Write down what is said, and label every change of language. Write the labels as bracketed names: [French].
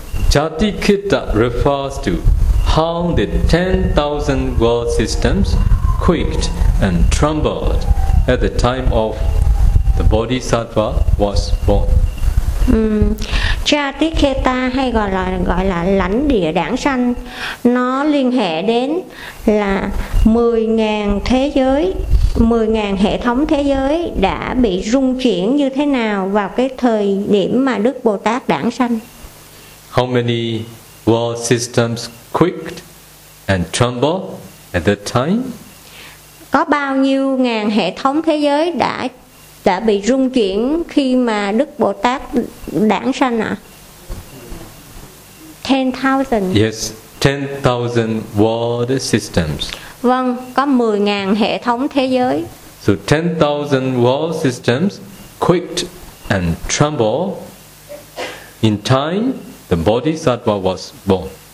[English] Jati khitta refers to how the 10,000 world systems quaked and trembled at the time of the bodhisattva was born. [Vietnamese] Jatikheta hay gọi là lãnh địa đản sanh, nó liên hệ đến là 10.000 thế giới, 10.000 hệ thống thế giới đã bị rung chuyển như thế nào vào cái thời điểm mà Đức Bồ Tát đản sanh. [English] How many world systems quaked and trembled at that time? [Vietnamese] Có bao nhiêu ngàn hệ thống thế giới đã bị rung chuyển khi mà Đức Bồ Tát đản sanh ạ? [English] 10,000. Yes, 10,000 world systems. [Vietnamese] Vâng, có 10,000 hệ thống thế giới. [English] So 10,000 world systems quaked and trembled in time the Bodhisattva was born.